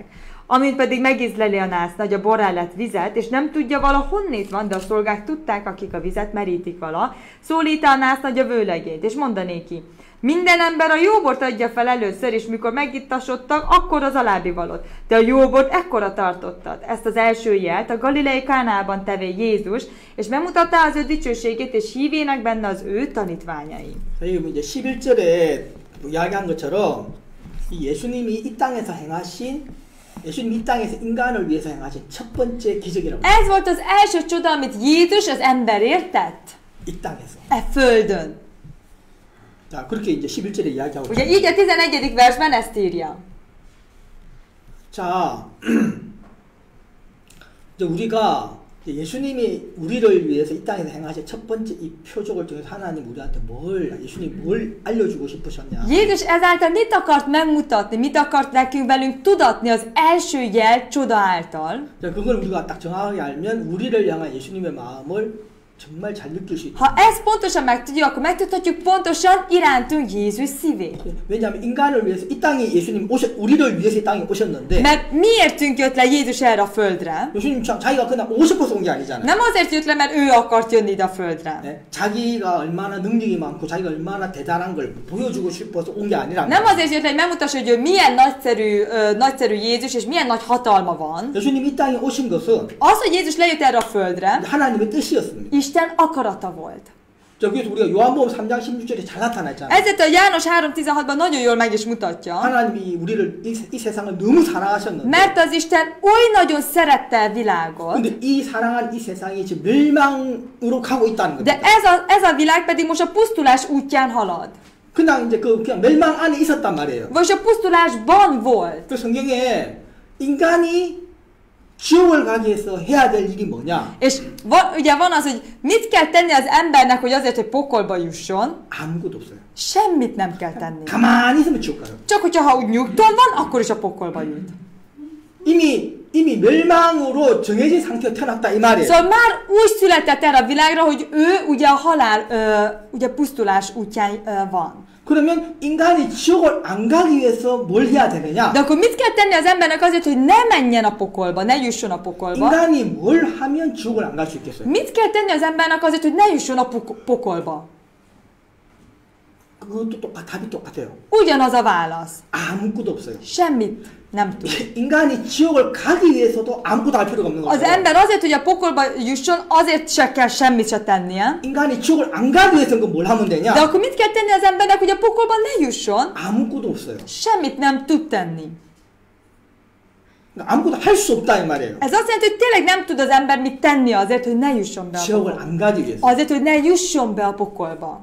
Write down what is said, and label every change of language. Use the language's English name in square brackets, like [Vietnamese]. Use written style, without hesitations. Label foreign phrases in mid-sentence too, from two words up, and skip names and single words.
[Hungarian] Amint pedig megízleli a násznagy a borrá lett vizet, és nem tudja vala honnét van, de a szolgák tudták, akik a vizet merítik vala, szólítá a násznagy a vőlegényt, és mondanéki, minden ember a jóbort adja fel először, és mikor megittasodtak, akkor az alábbi valót. De a jóbort ekkora tartottad. Ezt az első jelt a Galilei Kánában tevé Jézus, és bemutatta az ő dicsőségét, és hívének benne az ő tanítványai. [Korean] 이제 11절에 이야기한 것처럼 이 예수님이 이 땅에서 행하신 예수님이 이 땅에서 인간을 위해서 행하신 첫 번째 기적이라고. [Hungarian] Ez volt az első csoda, amit Jézus az emberért tett. [Korean] 이 땅에서. [Hungarian] E földön. [Korean] 자, 그렇게 이제 11절에 이야기하고 [Hungarian] Ugye így a 11. versben ezt írja. [Korean] 자, 이제 우리가 예수님이 우리를 위해서 이 땅에서 행하신 첫 번째 이 표적을 통해서 하나님 우리한테 예수님 뭘 알려주고 싶으셨냐? [Hungarian] Jézus ezáltal mit akart megmutatni, mit akart nekünk velünk tudatni az első jel csoda által? [Korean] 자, 그걸 우리가 딱 정확하게 알면 우리를 향한 예수님의 마음을 정말 잘 느낄 수 있다. [Hungarian] Ha ezt pontosan megtudjuk, akkor megtudhatjuk pontosan irántunk Jézus szívét. [Korean] 왜냐하면 인간을 위해서 이 땅에 우리를 위해서 이 땅에 오셨는데 [Hungarian] Mert miértünk jött le Jézus erre a földre? [Korean] 예수님 자기가 그냥 오고 싶어서 온 게 아니잖아요. [Hungarian] Nem azért jött le, mert ő akart jönni ide a földre. [Korean] 네? 자기가 얼마나 능력이 많고 자기가 얼마나 대단한 걸 보여주고 싶어서 온 게 아니라. [Hungarian] Nem azért jött le, hogy megmutassa, hogy ő milyen nagyszerű Jézus, és milyen nagy hatalma van. [Korean] 예수님 이 땅에 오신 것은 [Hungarian] Az, hogy Jézus lejött erre a földre, [Korean] 하나님의 뜻이었습니다. [Hungarian] Isten akarata volt. [Korean] 자, 그래서 우리가 요한복음 3장 16절에 잘 나타났잖아요. [Hungarian] Ezért a János 3.16-ban nagyon jól meg is mutatja. [Korean] 하나님이 우리를 이 세상을 너무 사랑하셨는데. [Hungarian] Mert az Isten oly nagyon szerette a világot. [Korean] 근데 이 사랑한 이 세상이 지금 멸망으로 가고 있다는 겁니다. [Hungarian] De ez a világ pedig most a pusztulás útján halad. [Korean] 그냥 이제 그냥 멸망 안에 있었단 말이에요. [Hungarian] vagyis a pusztulásban volt. [Korean] 그 성경에 인간이 지옥을 가기 위해서 해야 될 일이 뭐냐? [Hungarian] És ugye van az, hogy mit kell tenni az embernek, hogy azért, hogy pokolba jusson? [Korean] 아무것도 없어요. [Hungarian] Semmit nem kell tenni. [Korean] 가만히 있으면 지옥 가요. [Hungarian] Csak hogyha ha úgy nyugton van, akkor is a pokolba jut. [Korean] 이미 멸망으로 정해진 상태로 태어났다 이 말이에요. [Hungarian] Szóval már úgy született erre a világra, hogy ő ugye a halál, ugye pusztulás útján van. [Korean] 그러면 인간이 지옥을 안 가기 위해서 뭘 해야 되느냐? [Hungarian] De akkor mit kell tenni az embernek azért, hogy ne menjen a pokolba, ne jusson a pokolba? [Korean] 인간이 뭘 하면 지옥을 안 갈 수 있겠어요? [Hungarian] Mit kell tenni az embernek azért, hogy ne jusson a pokolba? [Korean] 그것도 답이 똑같아요. [Hungarian] Ugyanaz a válasz. [Korean] 아무것도 없어요. [Hungarian] Semmit nem tud. [Korean] 인간이 지옥을 가기 위해서도 아무것도 할 필요가 없는 [Hungarian] Az [Korean] 거죠. [Hungarian] ember azért, hogy a pokolba jusson, azért se kell semmit se tennie. [Korean] 인간이 지옥을 안 가기 위해서는 뭘 하면 되냐? [Hungarian] De akkor mit kell tenni az embernek, hogy a pokolba ne jusson? [Korean] 아무것도 없어요. [Hungarian] Semmit nem tud tenni. [Korean] 아무것도 할 수 없다 이 말이에요. [Hungarian] Ez azt jelenti, hogy tényleg nem tud az ember mit tenni azért, hogy ne jusson be a [Korean] 지옥을 [Hungarian] pokolba. [Korean] 안 가기 위해서. [Hungarian] Azért, hogy ne jusson be a pokolba.